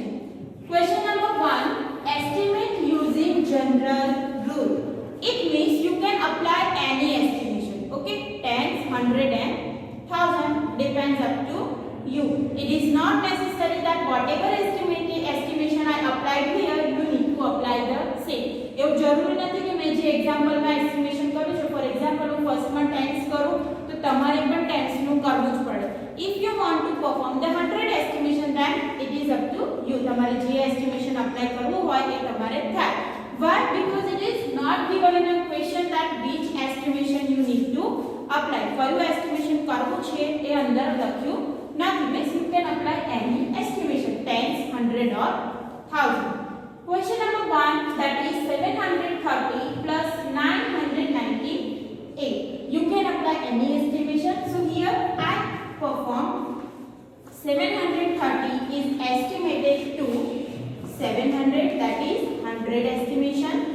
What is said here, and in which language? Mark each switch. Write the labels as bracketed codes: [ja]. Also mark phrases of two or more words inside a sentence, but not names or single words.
[en] Question number 1, estimate using general rule. It means you can apply any estimation. Okay, tens, 100 and 1000 depends up to you. It is not necessary that whatever estimation I applied here, you need to apply the same. [gu] એવું જરૂરી નથી કે મેં જે એક્ઝામ્પલ માં એસ્ટિમેશન કર્યું છે, [en] for example [gu] હું ફર્સ્ટ માં ટેન્સ કરું તો તમારે પણ ટેન્સ નું કરવું જ પડે. [en] If you want to perform the 100 estimation, then it is up to you. [gu] તમારે જે [en] estimation apply [gu] કરવું હોય એ તમારે થાય. [en] Why? Because it is not given in a question that which estimation you need to apply. [gu] કયું એસ્ટિમેશન કરવું છે એ અંદર લખ્યું નથી. [en] Means you can apply any estimation, tens, 100 or 1000. Question number 1, that is 730 plus 998. You can apply any estimation. So here I perform 730 is estimated to 700, that is 100 estimation.